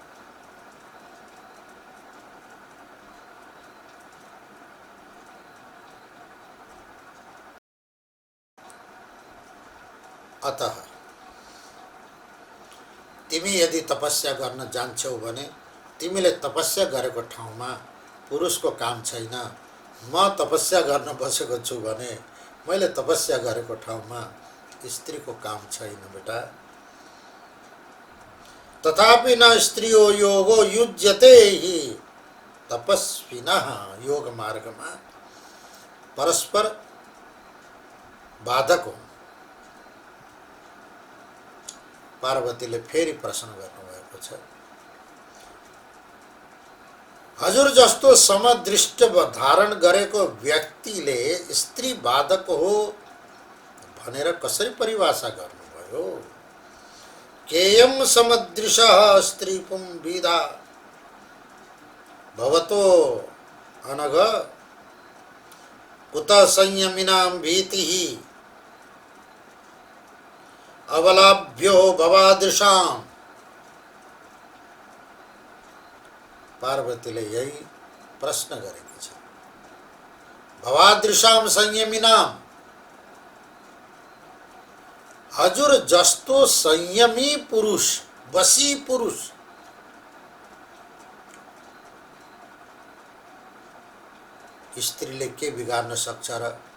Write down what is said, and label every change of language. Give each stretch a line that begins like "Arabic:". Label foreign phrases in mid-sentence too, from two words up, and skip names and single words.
Nepali: अतः तिमी यदि तपस्या गर्न जान्छौ भने तिमीले तपस्या गरेको ठाउँमा पुरुषको काम छैन। म तपस्या गर्न बसेको छु भने मैले तपस्या गरेको ठाउँमा स्त्रीको काम छैन बेटा।
Sanskrit: तथापि न स्त्रियो योगो युज्यते हि तपस्विनः।
Nepali: योग मार्गमा परस्पर बाधक हो। पार्वतीले फेरि प्रश्न गर्नुभएको छ, हजुर जस्तो समदृष्ट धारण गरेको व्यक्तिले स्त्री बाधक हो भनेर कसरी परिभाषा गर्नुभयो?
Sanskrit: केयम समदृशः स्त्री पुंविदा भवतो अनघ कुत संयमिनां भीतिः अवलाभ्यो भवादृशाम।
Nepali: पार्वतीले यही प्रश्न गरेको छ।
Sanskrit: भवादृशाम संयमिनाम,
Nepali: हजुर जस्तो संयमी पुरुष, वशी पुरुष स्त्रीले के बिगार्न सक्छ र?